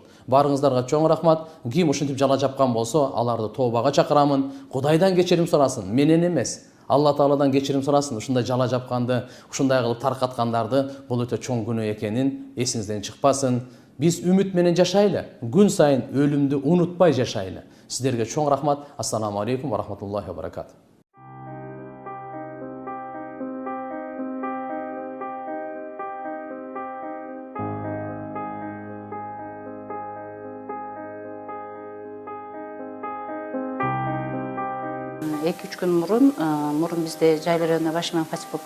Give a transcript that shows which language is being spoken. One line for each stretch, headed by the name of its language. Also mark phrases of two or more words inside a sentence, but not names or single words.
Kyrgyz: Баарыңыздарга чоң рахмат. Ким ушинтип жала жапкан болсо, аларды тообага чакырамын. Кудайдан кечирим сурасын, менен эмес. Алла Тааладан кечирим сурасын. Ушундай жала жапканды, ушундай кылып таркаткандарды бул өтө чоң күнөө экенин эсиңизден чыкпасын. Биз үмүт менен жашайлы. Күн сайын өлүмдү унутпай жашайлы. Сиздерге чоң рахмат.
Arabic: السلام عليكم ورحمة الله وبركاته.
Kyrgyz: Эки-үч күн мурун бизде жайларына башы менен качып болуп